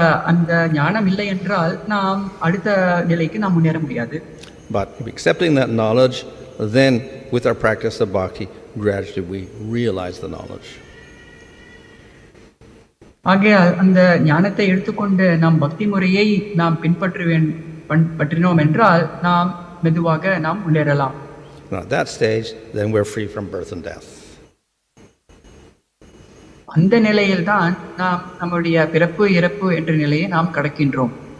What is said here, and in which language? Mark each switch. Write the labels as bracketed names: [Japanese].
[Tamil] அந்த ஞானம் இல்லை என்றால் நாம் அடுத்த நிலைக்கு நாம் முன்னேற முடியாது. [English] But accepting that knowledge, then with our practice of bhakti, gradually we realize the knowledge. [Tamil] ஆகையால் அந்த ஞானத்தை எடுத்துக்கொண்டு நாம் பக்தி முறையை நாம் பின்பற்றினோம் என்றால் நாம் மெதுவாக நாம் முன்னேறலாம். [English] At that stage, then we're free from birth and death. [Tamil] அந்த நிலையில் தான் நாம் நம்முடைய பிறப்பு இறப்பு என்ற நிலையை நாம் கடக்கின்றோம்.